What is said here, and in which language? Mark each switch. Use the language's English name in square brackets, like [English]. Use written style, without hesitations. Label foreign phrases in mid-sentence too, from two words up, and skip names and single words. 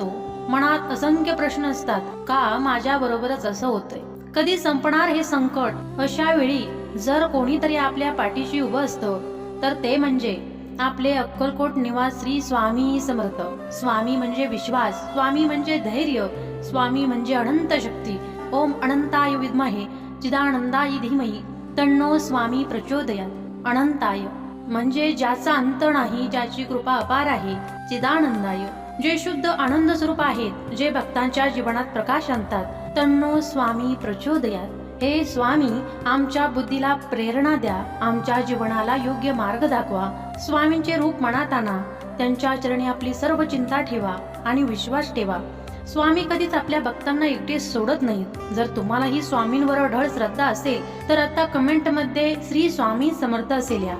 [Marathi] मनात असंख्य प्रश्न असतात, का माझ्या बरोबरच असं होतंय, कधी संपणार हे संकट. अशा वेळी जर कोणीतरी आपल्या पाठीशी उभं असतं तर ते म्हणजे आपले अक्कलकोट निवास श्री स्वामी समर्थ. स्वामी म्हणजे विश्वास, स्वामी म्हणजे धैर्य, स्वामी म्हणजे अनंत शक्ती. [Sanskrit] ओम अनंताय विद्महे चिदानंदाय धीमहि तन्नो स्वामी प्रचोदयात्. [Marathi] अनंताय म्हणजे ज्याचा अंत नाही, ज्याची कृपा अपार आहे. चिदानंदाय जे शुद्ध आनंद स्वरूप आहेत, जे भक्तांच्या जीवनात प्रकाश आणतात. [Sanskrit] तन्नो स्वामी प्रचोदयात्. [Marathi] हे स्वामी, आमच्या बुद्धीला प्रेरणा द्या, आमच्या जीवनाला योग्य मार्ग दाखवा. स्वामींचे रूप मनात आणा, त्यांच्या चरणी आपली सर्व चिंता ठेवा आणि विश्वास ठेवा. स्वामी कधीच आपल्या भक्तांना एकटे सोडत नाहीत. जर तुम्हालाही स्वामींवर अढळ श्रद्धा असेल तर आता कमेंट मध्ये श्री स्वामी समर्थ असेल या.